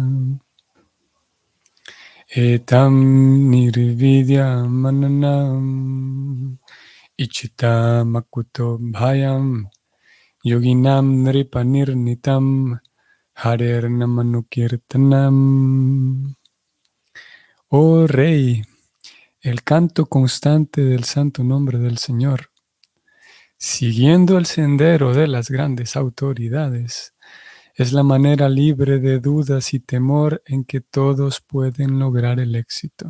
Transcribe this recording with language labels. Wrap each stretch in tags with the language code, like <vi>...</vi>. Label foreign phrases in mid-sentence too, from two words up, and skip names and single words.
<sa>Etam nirvidya mananam ichita makuto bhayam yoginam nripanirnitam harer namanukirtanam.</sa> <es>Oh Rey, el canto constante del santo nombre del Señor, siguiendo el sendero de las grandes autoridades, es la manera libre de dudas y temor en que todos pueden lograr el éxito.</es>